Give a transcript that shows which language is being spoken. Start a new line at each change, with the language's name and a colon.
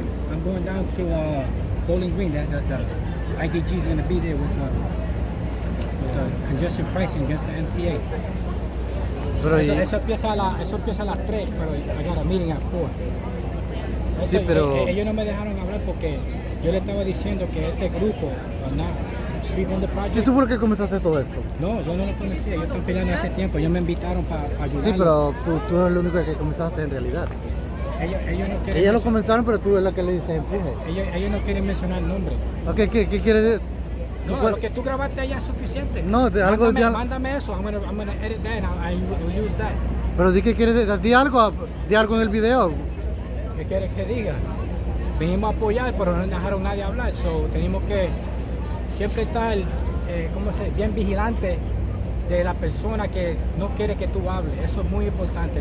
English: I'm going down to Bowling Green. The IDG is going to be there with congestion pricing against the MTA.
Spanish: Pero Eso empieza a las 3, pero
English: I got a meeting at 4.
Spanish: Sí, pero Ellos no me dejaron hablar porque yo le estaba diciendo que este grupo, Street Vendor Project... ¿Sí tú por qué comenzaste todo esto? No, yo no lo conocía. Yo estaba peleando hace tiempo. Ellos me invitaron para ayudar. Sí, pero tú eres el único que comenzaste en realidad. Ellos no quieren... Ellos lo comenzaron, pero tú eres la que le diste empuje. Ellos no quieren mencionar el nombre. Okay, ¿qué quiere decir? No, lo que tú grabaste allá es suficiente. No, algo ya... Mándame eso.
English: I'm gonna edit that and I'll use that.
Spanish: Pero di que quieres decir, di algo en el video. ¿Qué quieres que diga? Venimos a apoyar, pero no dejaron nadie hablar. So, tenemos que siempre estar, bien vigilante de la persona que no quiere que tú hables. Eso es muy importante.